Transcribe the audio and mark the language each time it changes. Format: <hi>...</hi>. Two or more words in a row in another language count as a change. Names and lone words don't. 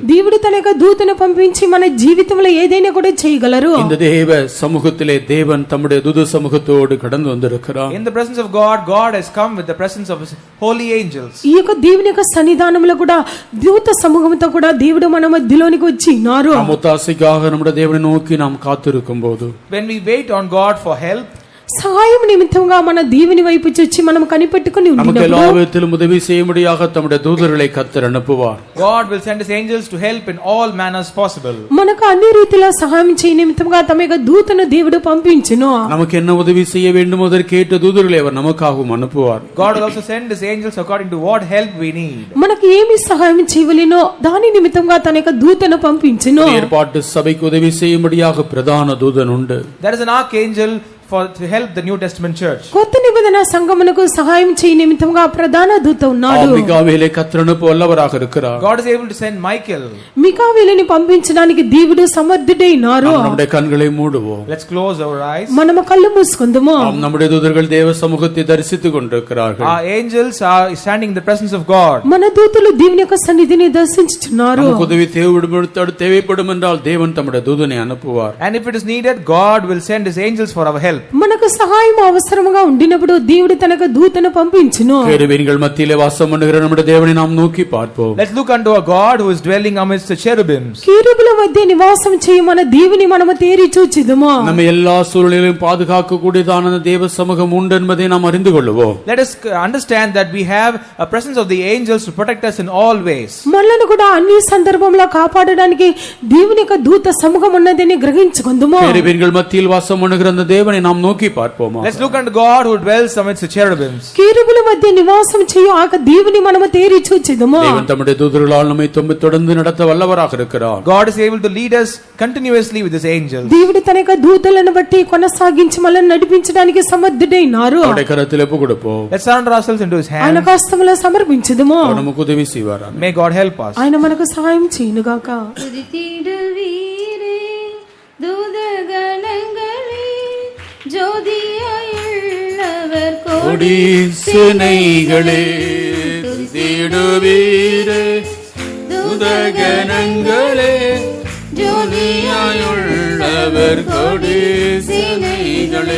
<te>దేవుడు తన యొక్క దూతను పంపించి మన జీవితంలో ఏదైనా కూడా చేయగలరు.</te> <ta>இந்த தேவ சமூகத்திலே தேவன் தம்முடைய தூது சமூகத்தோடு கடந்து வந்திருக்கிறார்.</ta> <en>In the presence of God, God has come with the presence of his holy angels.</en> <te>ఈ యొక్క దేవుని యొక్క సన్నిధానంలో కూడా దూత సమూహంతో కూడా దేవుడు మన మధ్యలోనికి వచ్చి ఉన్నారు.</te> <ta>நாம் ஒத்தாசைக்காக நம்முடைய தேவனை நோக்கி நாம் காத்திருக்கும் போது,</ta> <en>When we wait on God for help,</en> <te>సహాయం నిమిత్తంగా మన దేవుని వైపు చూచి మనం కనిపెట్టుకుని</te> <ta>நமக்கு எல்லா</ta> <te>ఉన్నప్పుడు</te> <ta>விதத்திலும் உதவி செய்யும்படியாக தம்முடைய தூதர்களை கர்த்தர் அனுப்புவார்.</ta> <en>God will send his angels to help in all manners possible.</en> <te>మనకు అన్ని రీతిలో సహాయం చేయ నిమిత్తంగా తమ యొక్క దూతను దేవుడు పంపించును.</te> <ta>நமக்கு என்ன உதவி செய்ய வேண்டும் அதற்கேற்ற தூதர்களை அவர் நமக்காகவும் அனுப்புவார்.</ta> <en>God will also send his angels according to what help we need.</en> <te>మనకి ఏమి సహాయం చేయవలెనో దాని నిమిత్తంగా తన యొక్క దూతను పంపించును.</te> <ta>ஏற்பாட்டு சபைக்கு உதவி செய்யும்படியாக பிரதான தூதன் உண்டு.</ta> <en>There is an archangel to help the New Testament church.</en> <te>కొత్త నిబంధన సంఘమునకు సహాయం చేయ నిమిత్తంగా ప్రధాన దూత ఉన్నాడు.</te> <ta>மிகாவேலை கர்த்தர் அனுப்ப வல்லவராக இருக்கிறார்.</ta> <en>God is able to send Michael.</en> <te>మికావేలుని పంపించడానికి దేవుడు సమర్థుడైనారు.</te> <ta>நம்முடைய கண்களை மூடுவோம்.</ta> <en>Let's close our eyes.</en> <te>మనము కళ్ళు మూసుకుందాము.</te> <ta>நம்முடைய தூதர்கள் தேவ சமூகத்தை தரிசித்துக் கொண்டிருக்கிறார்கள்.</ta> <en>Our angels are standing in the presence of God.</en> <te>మన దూతలు దేవుని యొక్క సన్నిధిని దర్శించుచున్నారు.</te> <ta>நமக்கு உதவி தேவைப்படும் என்றால் தேவன் தம்முடைய தூதனை அனுப்புவார்.</ta> <en>And if it is needed, God will send his angels for our help.</en> <te>మనకు సహాయం అవసరముగా ఉండినప్పుడు దేవుడు తనకు దూతను పంపించును.</te> <ta>கேருபீன்கள் மத்தியிலே வாசம் பண்ணுகிற நம்முடைய தேவனை நாம் நோக்கி பார்ப்போம்.</ta> <en>Let's look unto a God who is dwelling amidst the cherubims.</en> <te>కీరుబుల మధ్య నివాసం చేయ మన దేవుని మనము తేరి చూచిదుము.</te> <ta>நம்ம எல்லா சூழ்நிலையிலும் பாதுகாக்க கூடியதான தேவ சமூகம் உண்டு என்பதை நாம் அறிந்து கொள்வோம்.</ta> <en>Let us understand that we have a presence of the angels to protect us in all ways.</en> <te>మనలను కూడా అన్ని సందర్భంలో కాపాడడానికి దేవుని యొక్క దూత సమూహం ఉన్నదని గ్రహించుకుందుము.</te> <ta>கேருபீன்கள் மத்தியில் வாசம் பண்ணுகிற அந்த தேவனை நாம் நோக்கி பார்ப்போமா?</ta> <en>Let's look unto God who dwells amidst the cherubims.</en> <te>కీరుబుల మధ్య నివాసం చేయ ఆ దేవుని మనము తేరి చూచిదుము.</te> <ta>தேவன் தம்முடைய தூதர்களால் நம்மை தொடர்ந்து நடத்த வல்லவராக இருக்கிறார்.</ta> <en>God is able to lead us continuously with his angels.</en> <te>దేవుడు తన యొక్క దూతలను బట్టి కొనసాగించి మనల్ని నడిపించడానికి సమర్థుడైనారు.</te> <ta>அவருடைய கரத்தில் ஒப்பு கொடுப்போம்.</ta> <en>Let's surrender ourselves into his</en> <te>ఆయన</te> <en>hands.</en> <te>హస్తములో సమర్పించుదుము.</te> <ta>அவர் நமக்கு உதவி செய்வார்.</ta> <en>May God help us.</en> <te>ఆయన మనకు సహాయం చేయునుగాక.</te> <ta>துதித்திடுவீரே தூதகணங்களே ஜோதியாயுள்ளவர் கோடி சேனைகளே துதித்திடுவீரே தூதகணங்களே ஜோதியாயுள்ளவர் கோடி சேனைகளே</ta>